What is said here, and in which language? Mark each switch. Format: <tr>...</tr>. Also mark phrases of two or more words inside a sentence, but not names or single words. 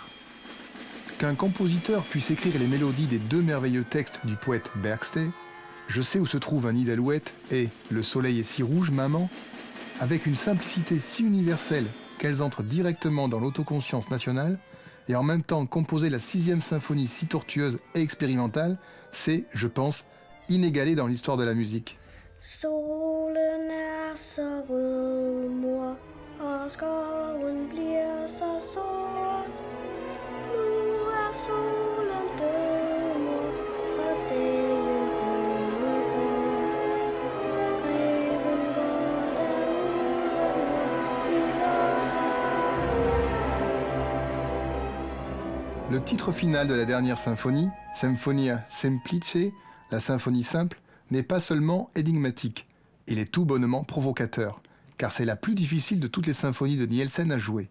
<fr>Qu'un compositeur puisse écrire les mélodies des 2 merveilleux textes du poète Bergstedt, Je sais où se trouve un nid d'alouette et Le soleil est si rouge, maman, avec une simplicité si universelle qu'elles entrent directement dans l'autoconscience nationale, et en même temps composer la 6e symphonie si tortueuse et expérimentale, c'est, je pense, inégalé dans l'histoire de la musique.</fr> <da>Solen er så rød, mor, og skoven bliver så sort. Nu er solen død, mor, og dagen gået bort. Reven går derude, mor, vi låser</da> <fr>Le titre final de la dernière symphonie, Symphonia Semplice, la symphonie simple, n'est pas seulement énigmatique, il est tout bonnement provocateur, car c'est la plus difficile de toutes les symphonies de Nielsen à jouer.</fr>